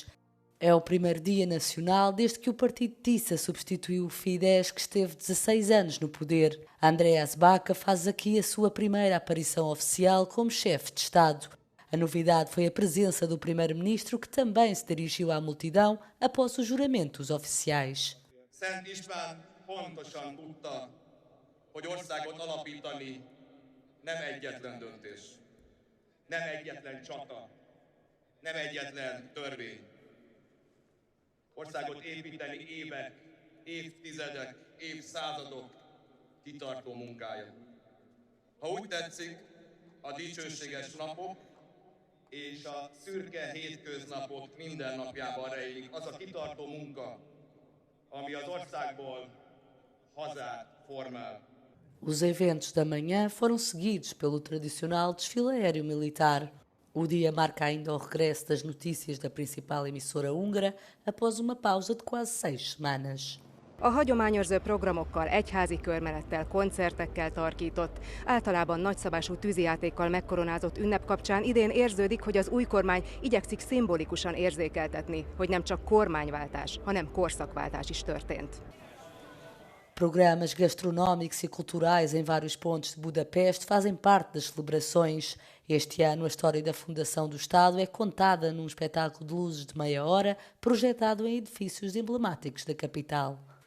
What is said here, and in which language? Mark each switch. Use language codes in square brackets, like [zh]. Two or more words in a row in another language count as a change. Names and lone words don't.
[pt] É o primeiro dia nacional desde que o partido Tissa substituiu o Fidesz, que esteve 16 anos no poder. Andreas Baca faz aqui a sua primeira aparição oficial como chefe de Estado. A novidade foi a presença do primeiro-ministro, que também se dirigiu à multidão após os juramentos oficiais. [hu] Szent István pontosan tudta, hogy országot alapítani nem egyetlen döntés, nem egyetlen csata, nem egyetlen törvény. Országot építeni évek, évtizedek, évszázadok kitartó munkája. Ha úgy tetszik, a dicsőséges napok és a szürke hétköznapok mindennapjában rejlik az a kitartó munka, ami az országból hazát formál. [pt] Os eventos da manhã foram seguidos pelo tradicional desfile aéreo militar. O dia marca ainda o regresso das notícias da principal emissora húngara após uma pausa de quase 6 semanas. [hu] A hagyományos programokkal, egyházi körmenettel, koncertekkel tarkított, általában nagyszabású tűzijátékkal megkoronázott ünnep kapcsán idén érződik, hogy az új kormány igyekszik szimbolikusan érzékeltetni, hogy nem csak kormányváltás, hanem korszakváltás is történt. [pt] Programas gastronómicos e culturais em vários pontos de Budapeste fazem parte das celebrações. Este ano, a história da fundação do Estado é contada num espetáculo de luzes de meia hora, projetado em edifícios emblemáticos da capital.